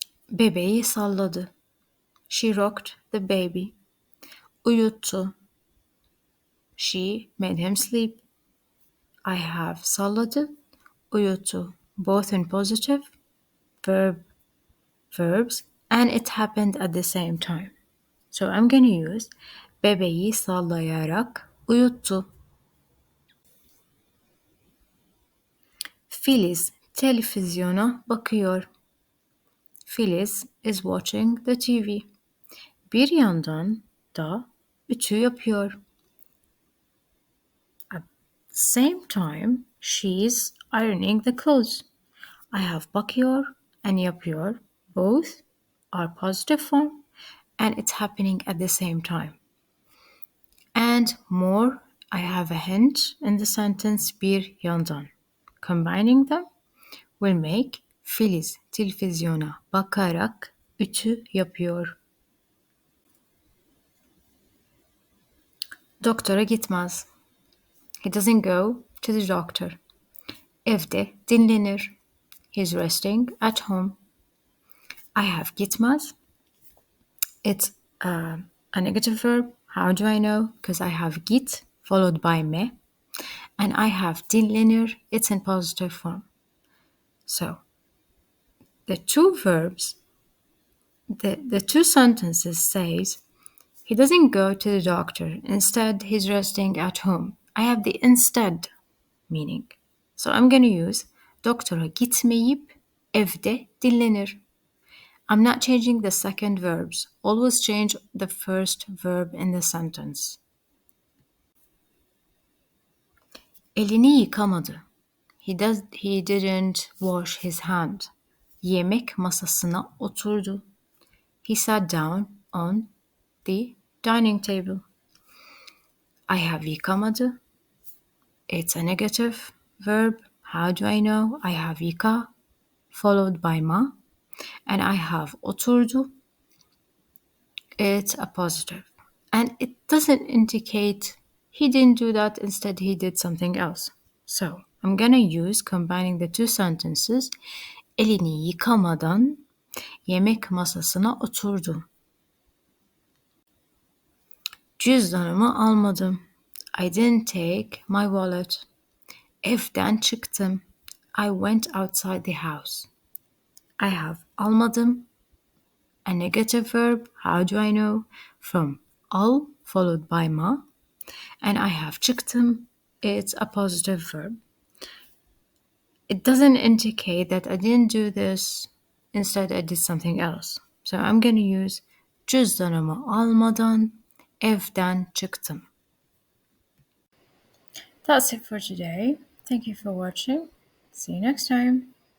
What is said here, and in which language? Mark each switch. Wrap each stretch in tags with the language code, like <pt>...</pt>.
<tr>Bebeği salladı.</tr> <en>She rocked the baby.</en> <tr>Uyuttu.</tr> <en>She made him sleep. I have salladı, uyuttu, both in positive verbs, and it happened at the same time. So I'm going to use</en> <tr>bebeği sallayarak uyuttu. Filiz televizyona bakıyor.</tr> <en>Filiz is watching the TV.</en> <tr>Bir yandan da ütü yapıyor.</tr> <en>At the same time, she's ironing the clothes. I have bakıyor and yapıyor. Both are positive form and it's happening at the same time. And more, I have a hint in the sentence</en> <tr>bir yandan.</tr> <en>Combining them will make</en> <tr>Filiz televizyona bakarak ütü yapıyor. Doktora gitmez.</tr> <en>He doesn't go to the doctor.</en> <tr>Evde dinlenir.</tr> <en>He's resting at home. I have gitmez. It's a negative verb. How do I know? Because I have git followed by me. And I have dinlenir. It's in positive form. So the two verbs, the two sentences says, he doesn't go to the doctor. Instead, he's resting at home. I have the instead meaning. So I'm going to use</en> <tr>doktora gitmeyip evde dinlenir.</tr> <en>I'm not changing the second verbs. Always change the first verb in the sentence.</en> <tr>Elini yıkamadı.</tr> <en>He didn't wash his hand.</en> <tr>Yemek masasına oturdu.</tr> <en>He sat down on the dining table. I have yıkamadı. It's a negative verb. How do I know? I have yıka followed by ma. And I have oturdu. It's a positive. And it doesn't indicate he didn't do that. Instead, he did something else. So I'm gonna use combining the two sentences.</en> <tr>Elini yıkamadan yemek masasına oturdu. Cüzdanımı almadım.</tr> <en>I didn't take my wallet.</en> <tr>Evden çıktım.</tr> <en>I went outside the house. I have almadım, a negative verb. How do I know? From al followed by ma. And I have çıktım. It's a positive verb. It doesn't indicate that I didn't do this. Instead, I did something else. So I'm going to use</en> <tr>cüzdanımı almadan evden çıktım.</tr> <en>That's it for today. Thank you for watching. See you next time.</en>